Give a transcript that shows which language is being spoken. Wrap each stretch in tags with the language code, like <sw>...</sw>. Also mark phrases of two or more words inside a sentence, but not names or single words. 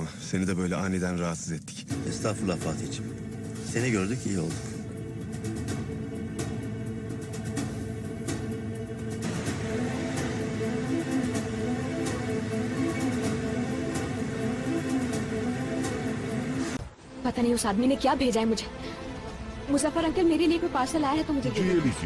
<tr>Seni de böyle aniden rahatsız ettik. Estağfurullah Fatih'ciğim. Seni gördük iyi olduk.</tr> <hi>पता नहीं उस आदमी ने क्या भेजा है मुझे। मुजफ्फर अंकल, मेरे लिए कोई पार्सल आया है तो मुझे दे दो।</hi>